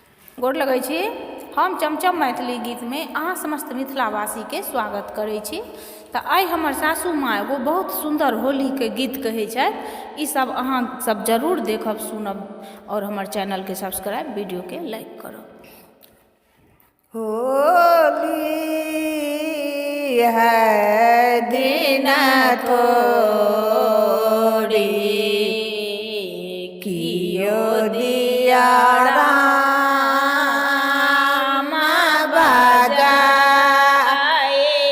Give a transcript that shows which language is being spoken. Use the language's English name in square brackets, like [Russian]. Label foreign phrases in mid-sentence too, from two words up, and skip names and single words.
[Maithili] गोर लगै छी। हम चमचम मैथिली गीत में अहाँ समस्त मिथिलावासी के स्वागत करै छी। तऽ आइ हमर सासू माँ एगो बहुत सुंदर होली के गीत कहै छथि। ई सब अहाँ सब जरूर देखब सुनब और हमर चैनल के सब्सक्राइब वीडियो के लाइक करब। होली है दिन थोड़ी कियो दिया राम बजाए।